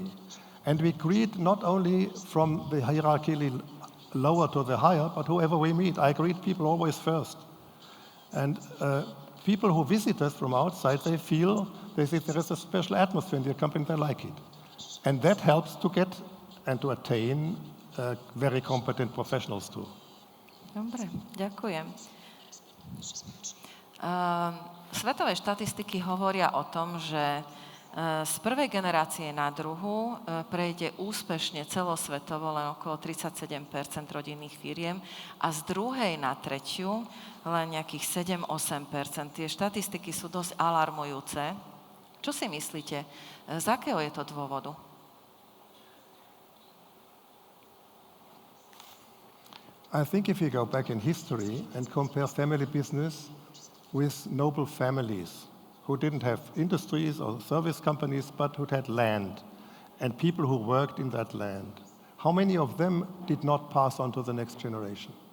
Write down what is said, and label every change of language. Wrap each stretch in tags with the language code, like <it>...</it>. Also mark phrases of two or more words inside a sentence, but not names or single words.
<en>And we greet not only from the hierarchy lower to the higher, but whoever we meet. I greet people always first. And people who visit us from outside, they feel there is a special atmosphere in the company, they like it. And that helps to get and to attain very competent professionals too.</en> <sk>Dobre, ďakujem. Svetové štatistiky hovoria o tom, že z prvej generácie na druhú prejde úspešne celosvetovo len okolo 37% rodinných firiem a z druhej na tretiu len nejakých 7-8%. Tie štatistiky sú dosť alarmujúce. Čo si myslíte? Z akého je to dôvodu?</sk> <en>I think if you go back in history and compare family business with noble families who didn't have industries or service companies, but who had land and people who worked in that land, how many of them did not pass on to the next generation?</en>